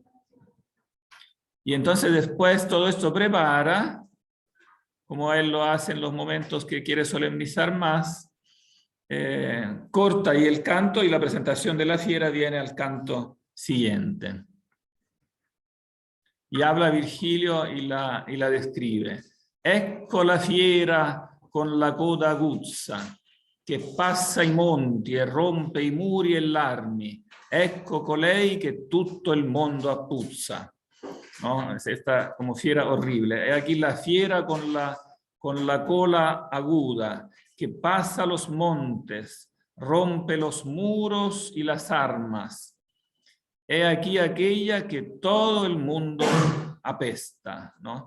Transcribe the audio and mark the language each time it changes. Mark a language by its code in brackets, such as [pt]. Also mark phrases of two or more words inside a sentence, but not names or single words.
[es] Y entonces después todo esto prepara, como él lo hace en los momentos que quiere solemnizar más, corta ahí el canto y la presentación de la fiera viene al canto siguiente. Y habla Virgilio y la descrive. [it] Ecco la fiera con la coda aguzza, che passa i monti e rompe i muri e l'armi. Ecco colei che tutto il mondo appuzza. [es] ¿No? Esta como fiera horrible. Es aquí la fiera con la cola aguda, que pasa los montes, rompe los muros y las armas. He aquí aquella que todo el mundo apesta, ¿no?